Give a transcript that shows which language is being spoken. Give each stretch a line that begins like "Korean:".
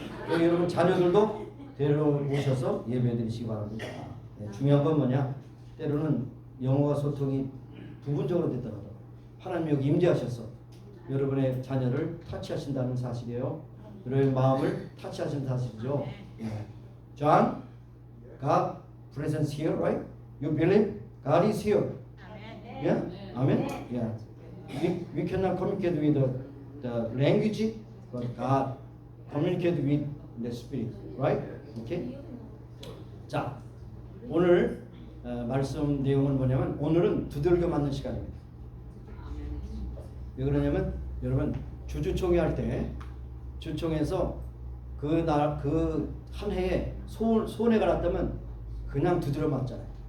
Korean: 여러분 자녀들도 데려오셔서 예배드리시기 바랍니다. 중요한 건 뭐냐? 때로는 영어와 소통이 부분적으로 됐더라도 하나님이 여기 임재하셔서 여러분의 자녀를 타치하신다는 사실이에요. 여러분의 마음을 타치하신 사실이죠.
English: John, God presence here, right? You believe God is here? Yeah? Amen? Yeah. We cannot communicate with the language, but God communicate with the spirit, right? Okay?
Korean: 자, 오늘 말씀 내용은 뭐냐면 오늘은 두들겨 맞는 시간입니다. 왜 그러냐면 여러분 주주총회 할 때 주총에서 그 한 해에 손해가 났다면 그냥 두드려 맞잖아요.